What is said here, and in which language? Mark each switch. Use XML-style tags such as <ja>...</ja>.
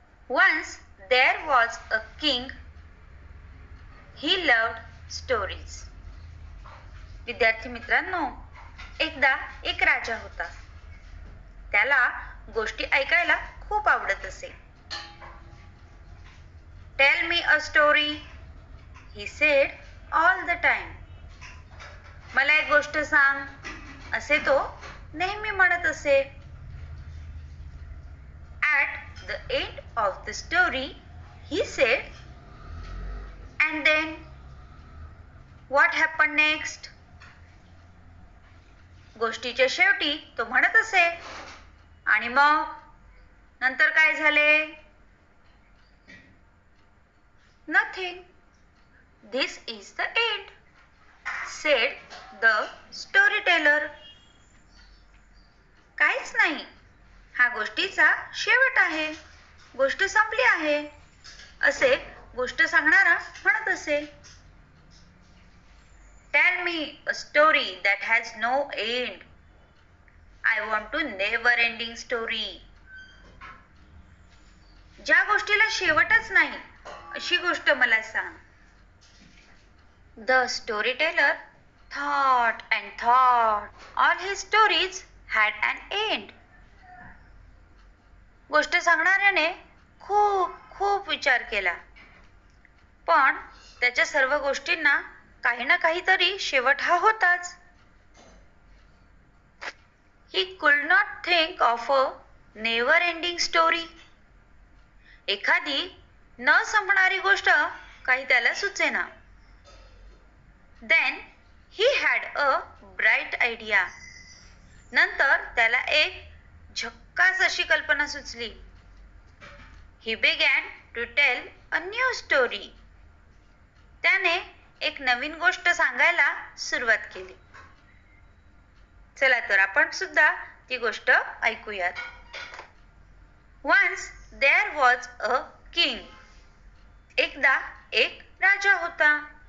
<en>Once there was a king. He loved stories.</en> <mr>विद्यार्थी मित्रांनो, एकदा एक राजा होता. त्याला गोष्टी ऐकायला खूप आवडत असे.</mr> <en>Tell me a story, he said all the time.</en> <mr>मला एक गोष्ट सांग, असे तो नेहमी म्हणत असे.</mr> <en>At the end of the story, he said, and then what happened next?</en> <mr>गोष्टीच्या शेवटी तो म्हणत असे, आणि मग नंतर काय झाले?</mr> <en>Nothing. This is the end, said the storyteller.</en> <mr>काहीच नाही, हा गोष्टीचा शेवट आहे, गोष्ट संपली आहे, असे गोष्ट सांगणारा म्हणत असे.</mr> <en>Tell me a story that has no end. I want to never ending story.</en> <mr>ज्या गोष्टीला शेवटच नाही अशी गोष्ट मला सांग.</mr> <en>The storyteller thought and thought. All his stories had an end.</en> <mr>गोष्ट सांगणाऱ्याने खूप खूप विचार केला, पण त्याच्या सर्व गोष्टींना काही ना काहीतरी शेवट हा होताच.</mr> <en>He could not think of a never ending story.</en> <mr>एखादी न संपणारी गोष्ट काही त्याला सुचेना.</mr> <en>Then he had a bright idea.</en> <mr>नंतर त्याला एक झक्कास अशी कल्पना सुचली.</mr> <en>He began to tell a new story.</en> <mr>त्याने एक नवीन गोष्ट सांगायला सुरुवात केली. चला तर आपण सुद्धा ती गोष्ट ऐकूयात.</mr> <en>Once there was a king.</en> <mr>एकदा एक राजा होता.</mr>